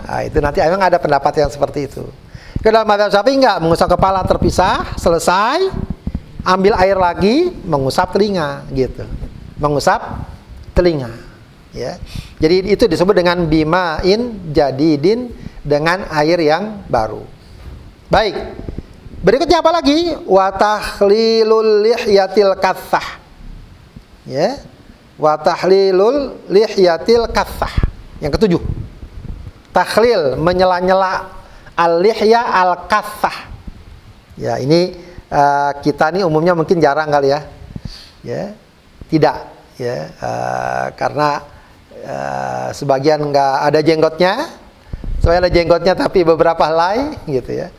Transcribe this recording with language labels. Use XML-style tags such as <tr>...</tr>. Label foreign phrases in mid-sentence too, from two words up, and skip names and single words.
<id>Nah, itu nanti memang ada pendapat yang seperti itu. Kalau mazhab Syafi'i enggak, mengusap kepala terpisah, selesai, ambil air lagi, mengusap telinga, gitu. Mengusap telinga, ya. Jadi itu disebut dengan</id> <ar>بماء جديد,</ar> <id>dengan air yang baru. Baik. Berikutnya apa lagi?</id> <ar>وتخليل اللحية الكثة. Ya. وتخليل اللحية الكثة.</ar> <id>Yang ketujuh, takhlil, menyela-nyela,</id> <ar>اللحية الكثة.</ar> <id>Ya, ini kita nih umumnya mungkin jarang kali ya. Ya, tidak, ya, karena sebagian nggak ada jenggotnya, soalnya ada jenggotnya tapi beberapa helai, gitu ya.</id>